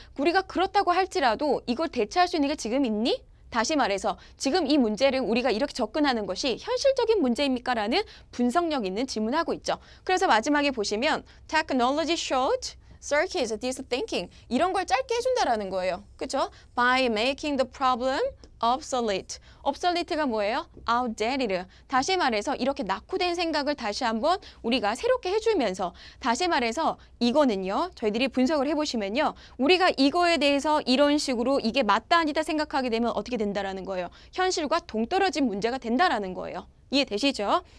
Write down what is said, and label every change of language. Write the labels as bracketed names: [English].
[Korean] 우리가 그렇다고 할지라도 이걸 대체할 수 있는 게 지금 있니? 다시 말해서 지금 이 문제를 우리가 이렇게 접근하는 것이 현실적인 문제입니까? 라는 분석력 있는 질문하고 있죠. 그래서 마지막에 보시면 [English] technology showed circuits this thinking [Korean] 이런 걸 짧게 해준다라는 거예요. 그렇죠? [English] By making the problem obsolete. [Korean] obsolete가 뭐예요? [English] outdated. [Korean] 다시 말해서 이렇게 낙후된 생각을 다시 한번 우리가 새롭게 해주면서 다시 말해서 이거는요. 저희들이 분석을 해보시면요. 우리가 이거에 대해서 이런 식으로 이게 맞다 아니다 생각하게 되면 어떻게 된다라는 거예요. 현실과 동떨어진 문제가 된다라는 거예요. 이해되시죠?